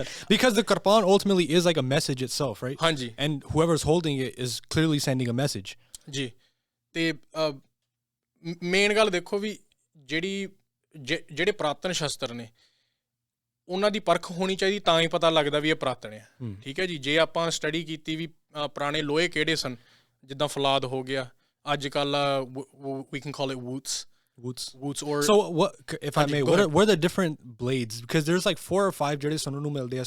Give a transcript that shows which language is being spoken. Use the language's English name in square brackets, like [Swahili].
[English] Because the kirpan ultimately is like a message itself, right? [Punjabi] ਹਾਂਜੀ, [English] and whoever's holding it is clearly sending a message. [Punjabi] ਜੀ। ਤੇ main ਗੱਲ ਦੇਖੋ ਵੀ ਜਿਹੜੇ ਪੁਰਾਤਨ ਸ਼ਸਤਰ ਨੇ ਉਹਨਾਂ ਦੀ ਪਰਖ ਹੋਣੀ ਚਾਹੀਦੀ, ਤਾਂ ਹੀ ਪਤਾ ਲੱਗਦਾ ਵੀ ਇਹ ਪੁਰਾਤਨ ਆ, ਠੀਕ ਹੈ ਜੀ। ਜੇ ਆਪਾਂ ਸਟੱਡੀ ਕੀਤੀ ਵੀ ਪੁਰਾਣੇ ਲੋਹੇ ਕਿਹੜੇ ਸਨ, ਜਿੱਦਾਂ ਫੌਲਾਦ ਹੋ ਗਿਆ, ਅੱਜ ਕੱਲ੍ਹ [English] we can call it woots or so what, if I may, what are the different blades? Because there's like 4 or 5 [Punjabi] ਜਿਹੜੇ ਸਾਨੂੰ ਨੂੰ ਮਿਲਦੇ ਆ।